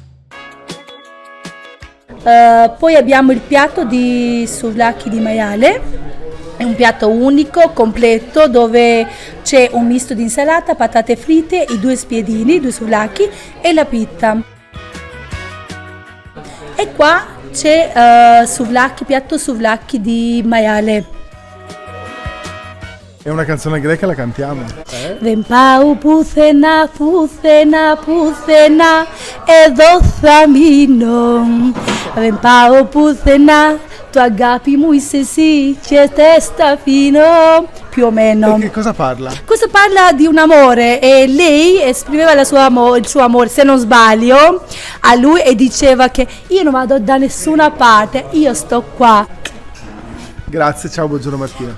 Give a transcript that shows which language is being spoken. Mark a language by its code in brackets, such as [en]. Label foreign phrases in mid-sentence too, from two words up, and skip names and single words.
[it] Poi abbiamo il piatto di souvlaki di maiale, è un piatto unico, completo, dove c'è un misto di insalata, patate fritte, i 2 spiedini, 2 souvlaki e la pita. E qua c'è piatto souvlaki di maiale. È una canzone greca, la cantiamo? [el] Δεν πάω πουθενά, πουθενά, πουθενά, εδώ θα μείνω. Δεν πάω πουθενά, το αγάπη μου είσαι εσύ και te stafino. [it] Più o meno. E che cosa parla? Questo parla di un amore e lei esprimeva il suo amore, se non sbaglio, a lui e diceva che io non vado da nessuna parte, io sto qua. Grazie, ciao, buongiorno Martina.